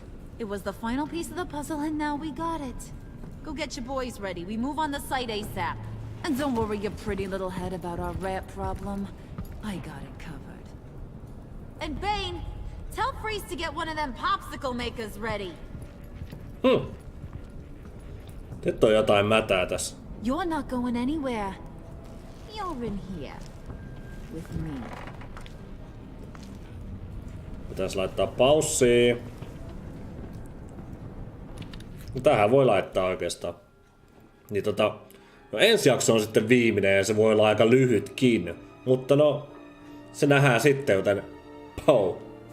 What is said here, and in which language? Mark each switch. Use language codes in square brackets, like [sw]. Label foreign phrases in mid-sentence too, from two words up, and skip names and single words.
[en] It was the final piece of the puzzle, and now we got it. Go get your boys ready. We move on the site ASAP. And don't worry your pretty little head about our rat problem. I got it covered. And Bane, tell Freeze to get one of them popsicle makers ready. [fi] Nyt on jotain mätää tässä. [en] You're not going anywhere. You're in here. With me. [fi] Pitäis laittaa paussiin. No tähän voi laittaa oikeastaan. Niin no ensi jakso on sitten viimeinen ja se voi olla aika lyhytkin. Mutta no, se nähdään sitten, joten pow.